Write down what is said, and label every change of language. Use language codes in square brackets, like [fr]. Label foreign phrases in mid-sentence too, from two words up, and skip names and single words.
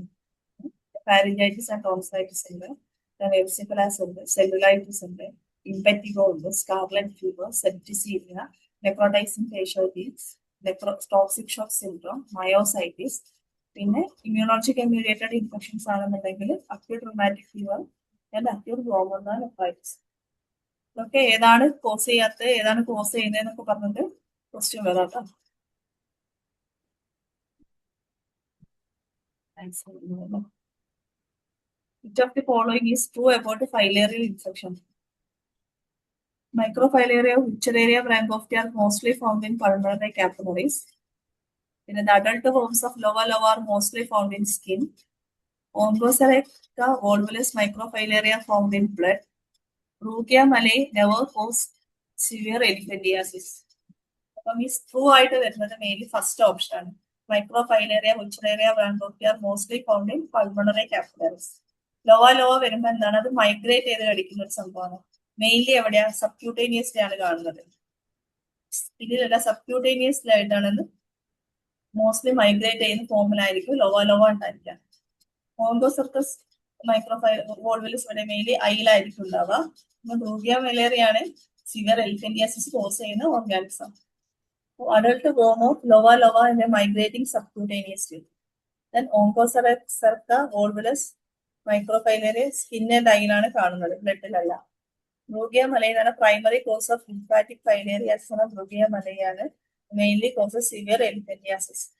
[en] pharyngitis and tonsillitis ഉണ്ട്, എറിസിപ്പെലാസ് ഉണ്ട്, സെല്ലുലൈറ്റിസ് ഉണ്ട്, ഇംപെറ്റിഗോ ഉണ്ട്, scarlet fever, septicemia, necrotizing fasciitis, toxic shock syndrome, myositis. പിന്നെ immunological mediated infections ആണെന്നുണ്ടെങ്കിൽ acute rheumatic fever and acute glomerula nephritis. [ml] ഇതൊക്കെ ഏതാണ് കോസ് ചെയ്യാത്തത്, ഏതാണ് കോസ് ചെയ്യുന്നതെന്നൊക്കെ പറഞ്ഞിട്ട് ക്വസ്റ്റ്യൻ വരാട്ടോ. [en] Which of the following is true about filarial infection? Microfilaria, Wuchereria brandhofti are mostly found in pulmonary capillaries. In the adult forms of lova are mostly found in skin. Onchocerca volvulus microfilaria found in blood. Brucia malae never cause severe elephantiasis. [ml] അപ്പം ഈ ട്രൂ ആയിട്ട് വരുന്നത് മെയിൻലി [en] first option [ml] ആണ്. [en] microfilaria, Wuchereria, bancrofti are mostly found in pulmonary capillaries. [ml] ലോവ വരുമ്പോൾ എന്താണ്? അത് മൈഗ്രേറ്റ് ചെയ്ത് കടിക്കുന്ന ഒരു സംഭവമാണ്. മെയിൻലി എവിടെയാ? സബ്ക്യൂട്ടേനിയസിലാണ് കാണുന്നത്. ഇതിലല്ല, സബ്ക്യൂട്ടേനിയസിലായിട്ടാണെന്ന് മോസ്റ്റ്ലി മൈഗ്രേറ്റ് ചെയ്യുന്ന ഫോമിലായിരിക്കും ലോവ ഉണ്ടായിരിക്കുക. ഓങ്കോസെർക്കസ് വോൾവുലസ് ഇവിടെ മെയിൻലി ഐയിലായിരിക്കും ഉണ്ടാവുക. ബ്രൂക്കിയ മലേറിയാണ് [en] severe elephantiasis [ml] കോസ് ചെയ്യുന്ന ഓർഗാനിസം. [en] Adult form of lova in a migrating subcutaneous tube. Then Onchocerca volvulus microfilaria skin and eye [ml] ആണ് കാണുന്നത്, ബ്ലഡിലല്ല. [en] ബ്രൂക്കിയ മലയാണ് primary cause of lymphatic filariasis എന്ന ബ്രൂക്കിയ മലയാണ് mainly cause severe elephantiasis.